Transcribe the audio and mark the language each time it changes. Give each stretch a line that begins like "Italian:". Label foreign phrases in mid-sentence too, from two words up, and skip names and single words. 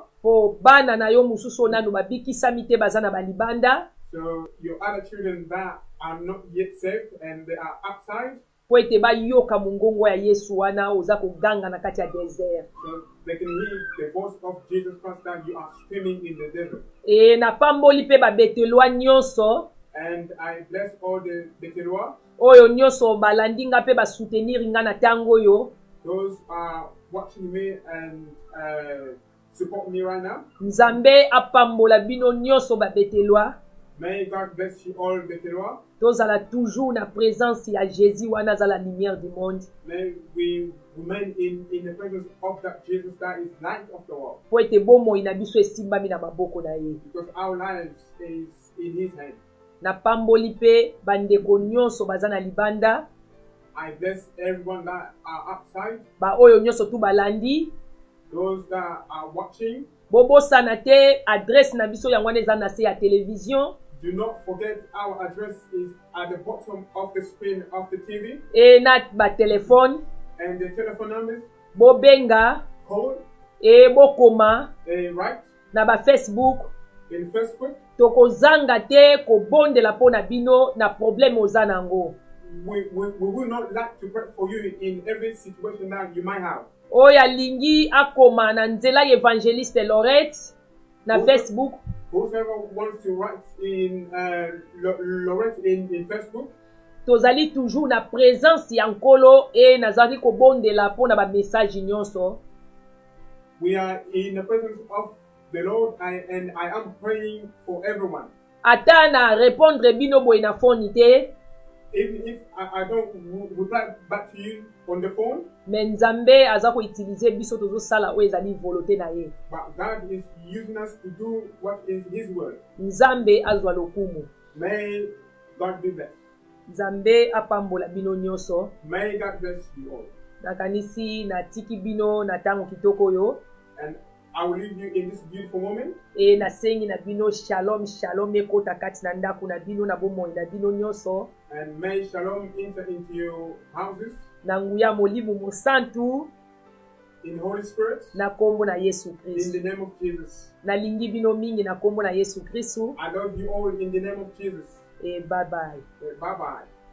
Lingala: Po bana na yo mususu nanu babikisami te baza na balibanda.
English: So your other children that are not yet saved and they are outside,
Lingala: Po ete bayoka mongongo ya Yesu wana oza koganga na kati ya desert.
English: so they can hear the voice of Jesus Christ that you are screaming in the desert.
Lingala: E na pamboli pe babetelwa nyonso
English: And I bless all the Betelois,
Lingala: oyo nyonso balandi nga pe basoutenir nga na tango oyo.
English: those are watching me and support me right now.
Lingala: Nzambe apambola bino nyonso babetelwa.
English: May God bless you all Betelois.
Lingala: Tozala toujours na présence ya Jésus wana za
French: la lumière du monde.
English: May we remain in the presence of that Jesus that is light of the world.
Lingala: Po ete bomoi na biso esimbami na maboko na ye.
English: Because our lives is in His hand.
Lingala: Na pamboli pe bandeko nyonso baza na libanda.
English: I bless everyone that are outside,
Lingala: Ba oyo nyonso tu balandi.
English: those that are watching.
Lingala: Bobosana te adresse na biso yango wana eza na se ya télévision.
English: Do not forget our address is at the bottom of the screen of the TV
Lingala: E na ba telefone.
English: and the telephone numbers.
Lingala: Bobenga.
English: Call
Lingala: E bokoma.
English: right
Lingala: Na ba Facebook.
English: in Facebook.
Lingala: Tokozanga te kobondela mpo na bino na problème oza nango.
English: We will not like to pray for you in every situation that you might have.
Lingala: Oyo alingi akoma na nzela ya Evangeliste Lorette na Oyo. Facebook.
English: Whoever wants to write in Lorette in Facebook,
Lingala: Tozali toujours na présence ya nkolo e nazali kobondela mpo na ba message nyonso.
English: we are in the presence of the Lord and I am praying for everyone.
Lingala: Ata na répondre bino boye na phone te,
English: Even if I don't reply back to you on the phone,
Lingala: me Nzambe aza ko utiliser biso tozosala oyo ezali volonté na ye.
English: but God is using us to do what is His word.
Lingala: Nzambe azwa lokumu.
English: May God be blessed.
Lingala: Nzambe apambola bino nyonso.
English: May God bless you all.
Lingala: Nakanisi natiki bino na tango kitoko yo.
English: And I will leave you in this beautiful moment.
Lingala: E nasengi na bino shalom shalom ekota kati na ndako na bino na bomoi na bino nyonso.
English: And may shalom enter into your houses
Lingala: Na nguya molimu musantu
English: in Holy Spirit.
Lingala: na kombo na Yesu
English: In
Lingala: Kristu.
English: the name of Jesus.
Lingala: Nalingi bino mingi na kombo na Yesu Kristu.
English: I love you all in the name of Jesus. E bye bye. Bye bye.